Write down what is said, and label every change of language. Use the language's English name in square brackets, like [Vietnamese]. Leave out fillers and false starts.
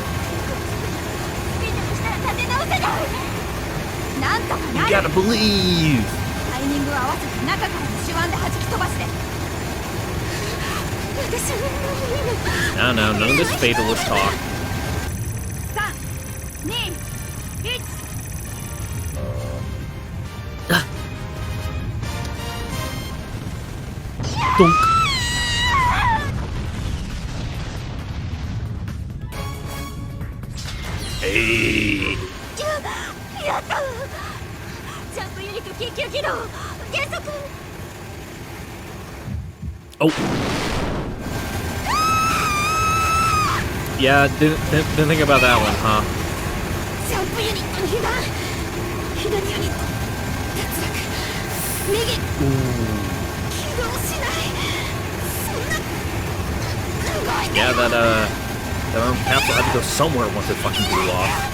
[Japanese] スピードにしたら立て直せない。なんとか [English] You [Japanese] なる。 [English] gotta believe. [Japanese] タイミングを合わせて中からの手腕で弾き飛ばして。私は [English] No, no, none of this fatalist talk. [Japanese] 3、2、1。 [English] Dunk. Hey. [Japanese] やった。ジャンプユニット緊急起動減速。 [English] Oh. Yeah, didn't think about that one, huh? [Japanese] ジャンプユニットに被弾左ユニット脱落右起動しないそんな動いて [English] Yeah, that arm capsule had to go somewhere once it fucking blew off.